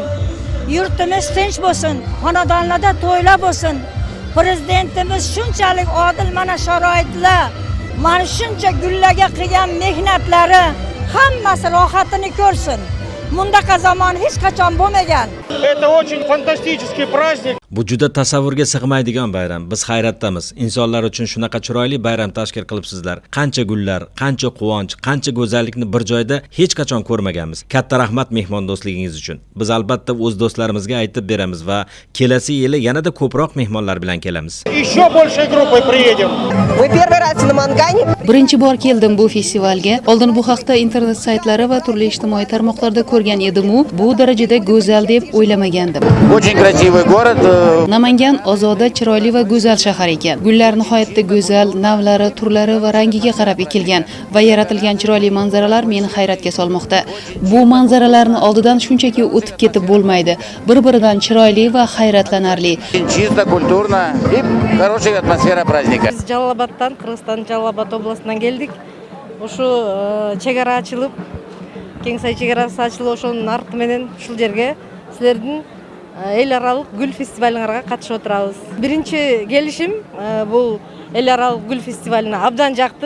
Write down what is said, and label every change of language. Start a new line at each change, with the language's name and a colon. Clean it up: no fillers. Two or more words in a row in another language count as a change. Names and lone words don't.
Uzbek: Yurtimiz tinch bo'lsin, xonadonlarda to'ylar bo'lsin. Prezidentimiz shunchalik odil mana sharoitlar, mana shuncha gullaga qilgan mehnatlari hammasi rohatini ko'rsin. Bundaqa zamon hech qachon bo'lmagan.
Russian: Это очень фантастический праздник.
Uzbek: Bu juda tasavvurga sig'maydigan bayram. Biz hayratdamiz. Insonlar uchun shunaqa chiroyli bayram tashkil qilibsizlar. Qancha gullar, qancha quvonch, qancha go'zallikni bir joyda hech qachon ko'rmaganmiz. Katta rahmat mehmondo'stligingiz uchun. Biz albatta o'z do'stlarimizga aytib beramiz va kelasi yili yanada ko'proq mehmonlar bilan kelamiz.
Russian: Еще большей группой приедем. Мы первый раз в Намангане.
Uzbek: Birinchi bor keldim bu festivalga. Oldin bu haqda internet saytlari va turli ijtimoiy tarmoqlarda ko'rgan edim-u, bu darajada go'zal deb o'ylamagandim.
Russian: Очень красивый город.
Uzbek: Namangan ozoda, chiroyli va go'zal shahar ekan. Gullar nihoyatda go'zal, navlari, turlari va rangiga qarab ekilgan va yaratilgan chiroyli manzaralar meni hayratga solmoqda. Bu manzaralarni oldidan shunchaki o'tib ketib bo'lmaydi. Bir-biridan chiroyli va hayratlanarli.
Russian: Чисто, культурно и хорошая атмосфера праздника.
Uzbek: Biz Jaloloboddan, Qirg'iziston Jalolobod oblasidan keldik. O'shu chegara ochilib, Kengsay chegarasi ochilib, o'shoning narxi bilan shu yerga sizlarning el aralıq gül festivalingizga qatnashib o'tiramiz. Birinchi kelishim bu el aralıq gül festivalini abdan yoqdi.